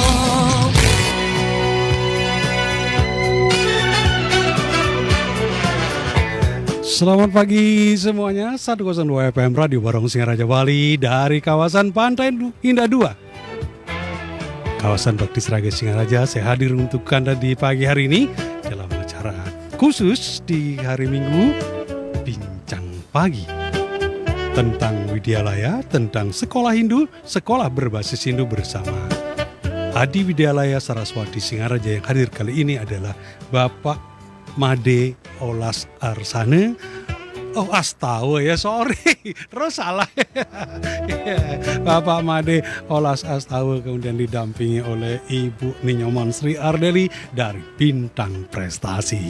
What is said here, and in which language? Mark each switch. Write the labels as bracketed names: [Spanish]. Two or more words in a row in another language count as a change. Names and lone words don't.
[Indonesian] Selamat pagi semuanya, 102 FM Radio Barong Singaraja Bali dari kawasan Pantai Indah 2. Kawasan Bakti Sragen Singaraja, saya hadir untuk Anda di pagi hari ini dalam acara khusus di hari Minggu, Bincang Pagi. Tentang Widyalaya, tentang sekolah Hindu, sekolah berbasis Hindu bersama Adi Widyalaya Saraswati Singaraja. Yang hadir kali ini adalah Bapak Made Olas Arsane. Oh, astawa ya, sorry. Terus salah. Bapak Made Olas Astawa, kemudian didampingi oleh Ibu Ninyoman Sri Ardeli dari Bintang Prestasi.